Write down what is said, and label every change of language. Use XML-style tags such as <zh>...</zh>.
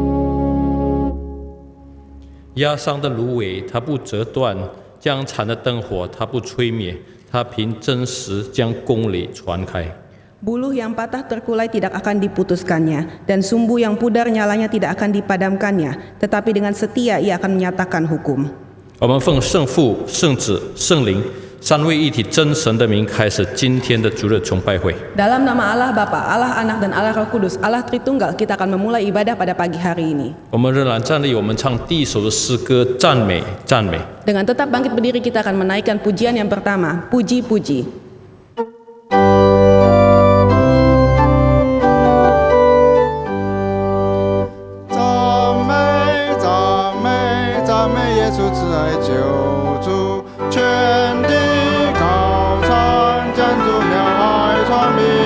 <zh>« 压伤的芦苇，它不折断；将残的灯火，它不吹灭。它凭真实将公理传开。</zh> <id>Buluh yang patah terkulai tidak akan diputuskannya, dan sumbu yang pudar nyalanya tidak akan dipadamkannya. Tetapi dengan setia ia akan menyatakan hukum. ”</id> <zh>我们奉圣父、圣子、圣灵三位一体真神的名开始今天的主日崇拜会。</zh> <id>Dalam nama Allah Bapa, Allah Anak dan Allah Roh Kudus, Allah Tritunggal, kita akan memulai ibadah pada pagi hari ini.</id> <zh>我们仍然站立，我们唱第一首的诗歌《赞美，赞美》。</zh> <id>Dengan tetap bangkit berdiri, kita akan menaikkan pujian yang pertama, Puji-puji.</id> <zh>赞美耶稣慈爱救主，全地高唱，将主妙爱传明。</zh>